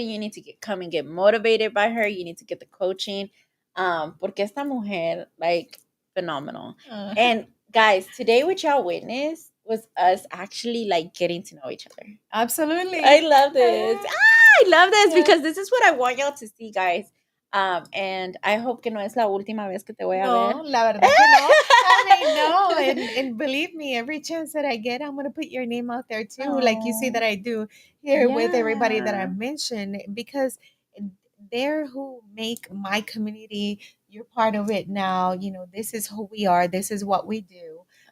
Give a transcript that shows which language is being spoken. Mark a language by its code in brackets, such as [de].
[en] You need to come and get motivated by her. You need to get the coaching, [es] porque esta mujer [en] like phenomenal. And guys, today what y'all witnessed was us actually like getting to know each other. Absolutely. I love this. I love this Yeah. because this is what I want y'all to see, guys. And I hope [es] que no es la última vez que te voy a ver. No, la verdad que no. [en] I mean, no, and believe me, every chance that I get, I'm gonna put your name out there too, like you see Oh, that I do here with everybody that I yeah. mentioned, because they're who make my community. You're part of it now. You know, this is who we are. This is what we do.